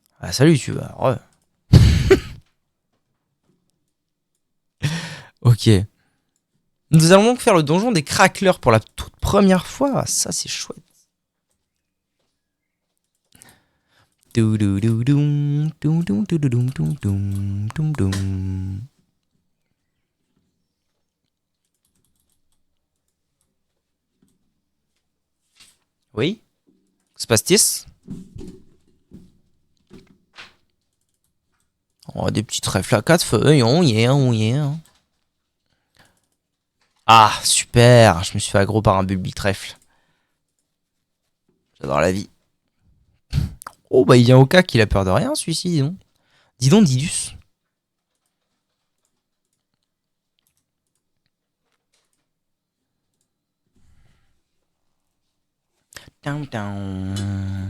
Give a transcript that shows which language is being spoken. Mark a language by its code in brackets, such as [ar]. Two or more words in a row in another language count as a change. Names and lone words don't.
[fr] Ah, salut, tu vas. Ouais. Ok. Nous allons donc faire le donjon des craqueleurs pour la toute première fois. Ah, ça, c'est chouette. Doudoudoudou, doudoudoudoudoum, doum, doum, doum, doum. Oui? Que se passe-t-il? Oh, des petits trèfles à quatre feuilles. [en] Oh yeah, oh yeah. Ah, super. [fr] Je me suis fait aggro par un bulbi trèfle. J'adore la vie. Oh, bah, il vient au cas qu'il a peur de rien, celui-ci, dis donc. Dis donc, Didus. Doum, doum.